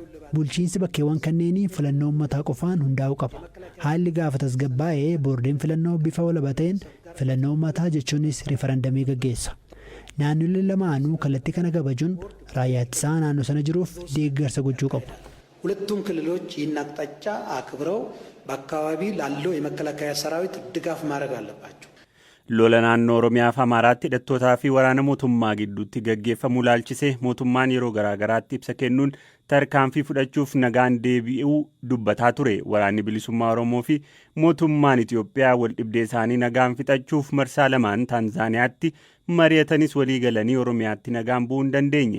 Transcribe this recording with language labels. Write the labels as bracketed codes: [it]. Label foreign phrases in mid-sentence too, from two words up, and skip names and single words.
[om] Bulchiinsi bakkeewwan kanneenii filannoo uummataa qofaan hundaa'uu qaba. Haalli gaafa tasgabbaa'ee boordiin filannoo bifa walaba ta'een filannoo uummataa jechuunis riifarandamii gaggeessa. Naannoleen lamaanuu kallattii kana kabajuun raayyaa ittisaa naannoo sana jiruuf deeggarsa gochuu qabu. [am] ሁለቱም ክልሎች ይህን አቅጣጫ አክብረው በአካባቢ ላለው የመከላከያ ሰራዊት ድጋፍ ማድረግ አለባቸው. [om] Lola naannoo Oromiyaa fi Amaaraatti hidhattootaa fi waraana mootummaa gidduutti gaggeeffamuu ilaalchisee mootummaan yeroo garaagaraatti ibsa kennuun tarkaanfii fudhachuuf nagaan deebi'uu dubbataa ture. Waraanni bilisummaa Oromoo fi mootummaan Itoophiyaa wal dhibdee isaanii nagaan fixachuuf marsaa lamaan Taanzaaniyaatti mari'atanis walii galanii Oromiyaatti nagaan bu'uu hin dandeenye.